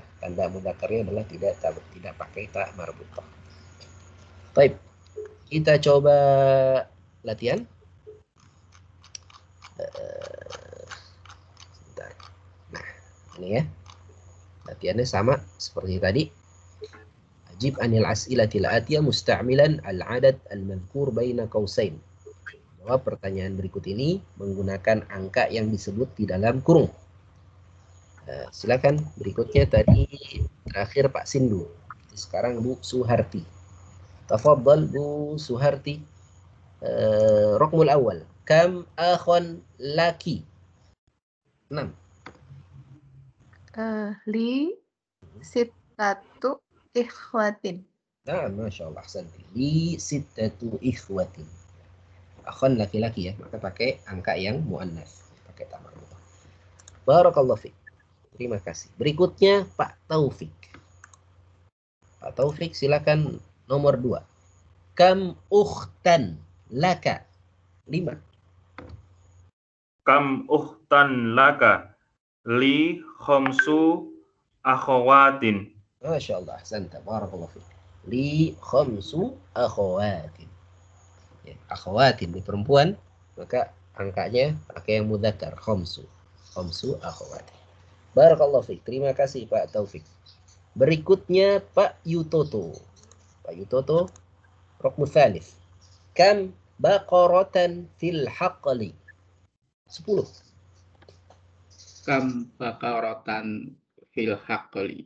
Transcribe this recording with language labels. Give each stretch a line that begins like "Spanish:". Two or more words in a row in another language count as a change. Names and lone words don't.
Indonesian: Tanda mudzakkarnya adalah tidak pakai ta marbutah. Baik. Kita coba latihan. Sebentar. Nah, ini ya. Latihannya sama seperti tadi.
Arabic: أجب عن الأسئلة الآتية مستعملا العدد المذكور بين قوسين.
Indonesian: Jawab pertanyaan berikut ini menggunakan angka yang disebut di dalam kurung. Silakan berikutnya tadi terakhir Pak Sindu. Sekarang Bu Suharti. Tafadhal Bu Suharti.
Arabic: رقم الأول. كم أخا لكِ? 6. لي ستة إخوة. Nah, ما شاء الله. أحسنتِ. لي ستة إخوة.
Indonesian: Akhon laki-laki ya, maka pakai angka yang muannas. Pakai tamar.
Arabic: بارك الله فيك.
Indonesian: Terima kasih. Berikutnya Pak Taufik. Pak Taufik silakan nomor 2.
Arabic: كم أختا لك. 5. كم أختا لك. لي خمس أخوات. ما شاء الله. أحسنت. بارك الله فيك. لي خمس أخوات.
Indonesian: Ya, akhawatin di perempuan, maka angkanya pakai yang mudzakkar, khamsu.
Arabic: خمس أخوات. بارك الله فيك.
Indonesian: Terima kasih Pak Taufik. Berikutnya Pak Yutoto.
Arabic: Pak Yutoto, رقم ثالث. كم بقرة في الحقل? 10. كم بقرة في الحقل.